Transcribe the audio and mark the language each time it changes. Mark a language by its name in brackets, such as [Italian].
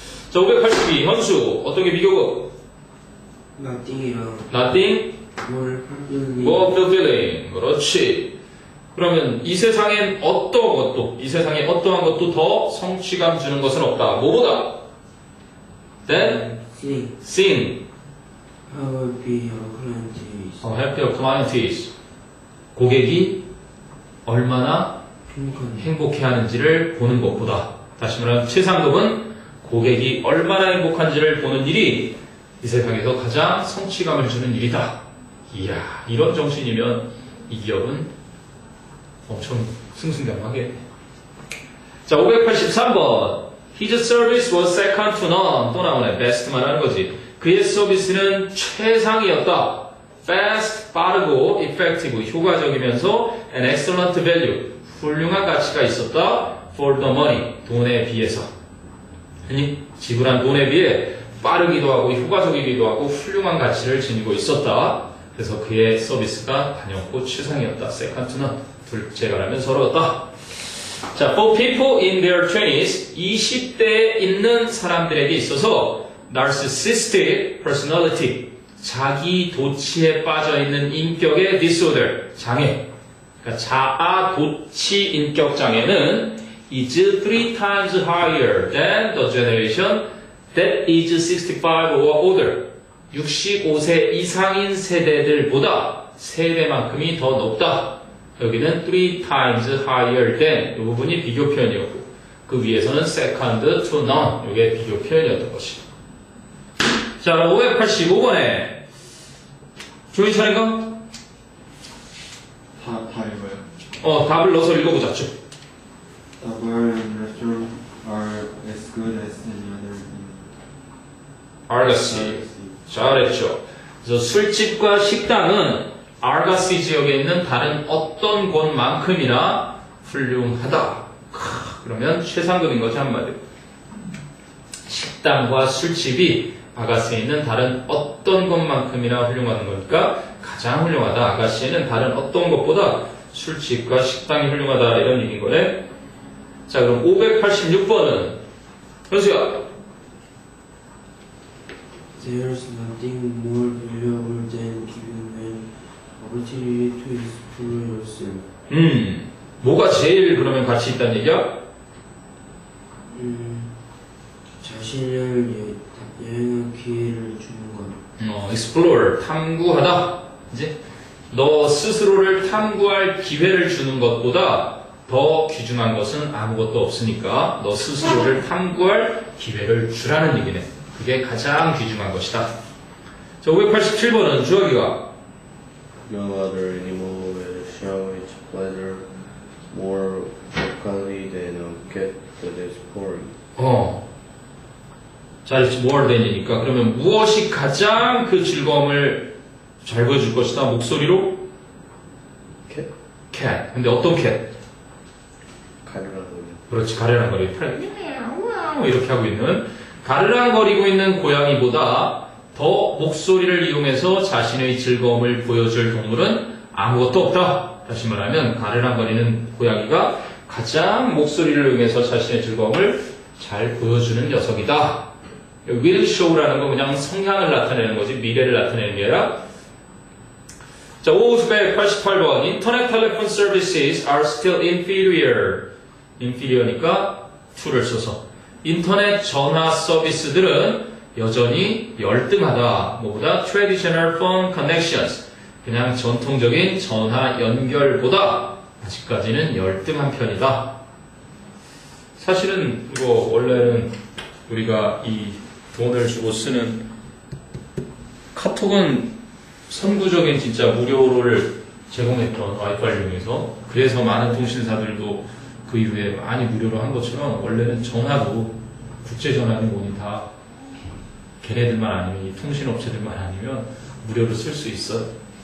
[Korean] 자, 582 현수 어떤 게 비교급? [English] nothing이랑 Nothing more fulfilling more fulfilling. [Korean] 그렇지. 그러면 이 세상엔 어떠한 것도 이 세상에 어떠한 것도 더 성취감 주는 것은 없다. 뭐보다? [English] Then sing. How happy your client is. Happy your client is. [Korean] 고객이 얼마나 행복해하는지를 보는 것보다. 다시 말하면 최상급은 고객이 얼마나 행복한지를 보는 일이 이 세상에서 가장 성취감을 주는 일이다. 이야, 이런 정신이면 이 기업은 엄청 승승장구하겠네. 자, 583번. [English] His service was second to none. [Korean] 또 나오네. best만 하는 거지. 그의 서비스는 최상이었다. fast, 빠르고 effective, 효과적이면서 [English] an excellent value, [Korean] 훌륭한 가치가 있었다. [English] for the money, [Korean] 돈에 비해서. 아니, 지불한 돈에 비해 빠르기도 하고 효과적이기도 하고 훌륭한 가치를 지니고 있었다. 그래서 그의 서비스가 단연코 최상이었다. [English] second to none. [Korean] 둘째가라면 서러웠다. 자, [English] for people in their 20s, [Korean] 20대에 있는 사람들에게 있어서 [English] narcissistic personality, [Korean] 자기 도취에 빠져있는 인격의 disorder, 장애. 그러니까 자아 도취 인격 장애는 [English] is 3 times higher than the generation that is 65 or older. [Korean] 65세 이상인 세대들보다 3배만큼이 더 높다. 여기는 [English] 3 times higher than [Korean] 이 부분이 비교 표현이었고 그 위에서는 [English] second to none [Korean] 이게 비교 표현이었던 것이. 자, 585번에 조인 차례인가? 다 읽어요. 답을 넣어서 읽어보자. 쭉. [English] The bar and restaurant are as good as any other in [Korean] 알가시. 잘했죠. 그래서 술집과 식당은 알가시 지역에 있는 다른 어떤 곳만큼이나 훌륭하다. 그러면 최상급인 거지 한마디로. 식당과 술집이 아가스에 있는 다른 어떤 것만큼이나 훌륭한 거니까 가장 훌륭하다. 아가씨는 다른 어떤 것보다 술집과 식당이 훌륭하다. 이런 얘기인 거네. 자, 그럼 586번은 현수야. [English] There's nothing more valuable than giving an opportunity to explore yourself. [Korean] 뭐가 제일 그러면 가치 있다는 얘기야? 자신을 여행할 기회를 주는 것. explore, 탐구하다. 이제 너 스스로를 탐구할 기회를 주는 것보다 더 귀중한 것은 아무것도 없으니까 너 스스로를 탐구할 기회를 주라는 얘기네. 그게 가장 귀중한 것이다. 자, 587번은 주어기가 [English] No other animal will show its pleasure more vocally than a cat that is boring. [Korean] 잘했지. more than이니까 그러면 무엇이 가장 그 즐거움을 잘 보여줄 것이다. 목소리로 [English] cat? [Korean] cat. 근데 어떤 cat? 가르라고. 그렇지. 가르랑거리. 이렇게 하고 있는 가르랑거리고 있는 고양이보다 더 목소리를 이용해서 자신의 즐거움을 보여줄 동물은 아무것도 없다. 다시 말하면 가르랑거리는 고양이가 가장 목소리를 이용해서 자신의 즐거움을 잘 보여주는 녀석이다. will show라는 건 그냥 성향을 나타내는 거지 미래를 나타내는 게 아니라. 자, 588번 인터넷 텔레폰 [English] services are still inferior. [Korean] inferior니까 to를 써서 인터넷 전화 서비스들은 여전히 열등하다. 뭐보다 [English] traditional phone connections. [Korean] 그냥 전통적인 전화 연결보다 아직까지는 열등한 편이다. 사실은 이거 원래는 우리가 이 돈을 주고 쓰는 카톡은 선구적인 진짜 무료를 제공했던 와이파이를 이용해서 그래서 많은 통신사들도 그 이후에 많이 무료로 한 것처럼 원래는 전화도 국제전화는 뭐니 다 걔네들만 아니면 이 통신업체들만 아니면 무료로 쓸 수 있어요.